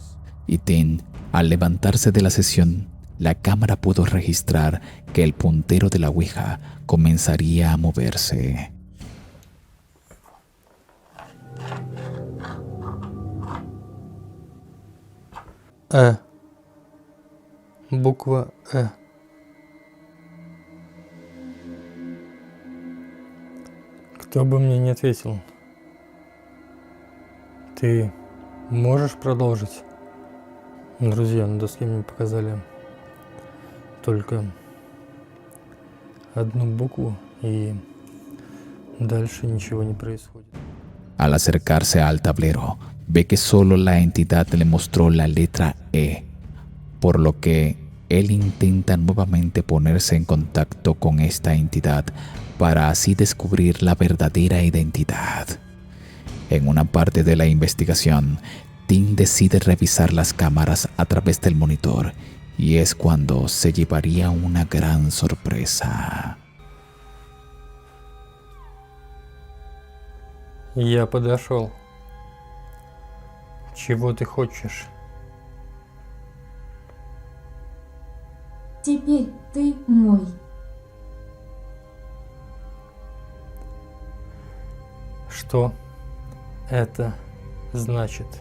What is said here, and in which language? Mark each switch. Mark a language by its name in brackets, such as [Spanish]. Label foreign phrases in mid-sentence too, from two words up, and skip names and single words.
[Spanish] Y Tim, al levantarse de la sesión, la cámara pudo registrar que el puntero de la Ouija comenzaría a moverse. [Russian] Буква Э. Кто бы мне не ответил, ты можешь продолжить? Друзья, на доске мне показали только одну букву, y дальше ничего не происходит. [Spanish] Al acercarse al tablero, ve que solo la entidad le mostró la letra E, por lo que él intenta nuevamente ponerse en contacto con esta entidad para así descubrir la verdadera identidad. En una parte de la investigación, Tim decide revisar las cámaras a través del monitor y es cuando se llevaría una gran sorpresa. [Russian] Я подошел. Чего ты хочешь? Теперь ты мой. Что это значит?